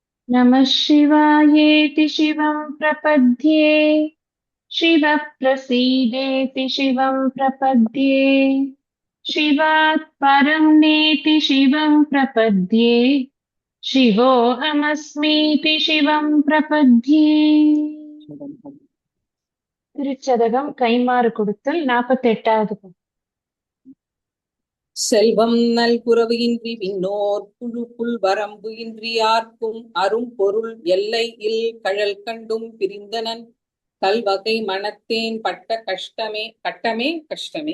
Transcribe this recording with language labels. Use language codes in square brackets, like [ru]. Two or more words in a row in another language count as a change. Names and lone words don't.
[sa] नमः शिवायेति शिवं प्रपद्ये शिवः प्रसीदेति शिवं प्रपद्ये शिवात् परं नेति शिवं प्रपद्ये शिवोऽहमस्मीति शिवं प्रपद्ये. [ta] திருச்சதகம் கைமாறு கொடுத்தல் 48வது. செல்வம் நல்குரவு இன்றி விண்ணோர் புழு புல் வரம்பு இன்றியார்க்கும் அரும் பொருள் எல்லை இல் கழல் கண்டும் பிரிந்தனன் கல்வகை மனத்தேன் பட்ட கஷ்டமே கஷ்டமே.